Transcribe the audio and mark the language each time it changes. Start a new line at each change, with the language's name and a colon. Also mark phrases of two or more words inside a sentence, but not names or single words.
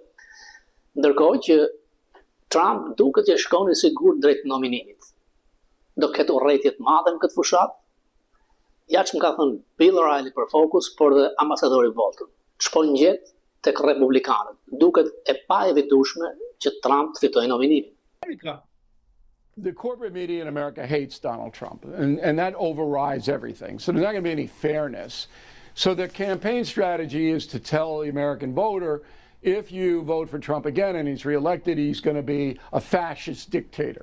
Albanian: Ndërkohë që Trump duket që shkon i sigurt drejt nominimit. Do ketë urrëtie të mëdha në këtë fushat. Ja që më ka thënë Bill O'Reilly për Fokus, por dhe ambasadori Bolton. Shkon gjet tek republikanët. Duket e pa evitueshme që Trump të fitojë nominimin.
English: The corporate media in America hates Donald Trump, and that overrides everything. So there's not going to be any fairness. So their campaign strategy is to tell the American voter, if you vote for Trump again and he's reelected, he's going to be a fascist dictator.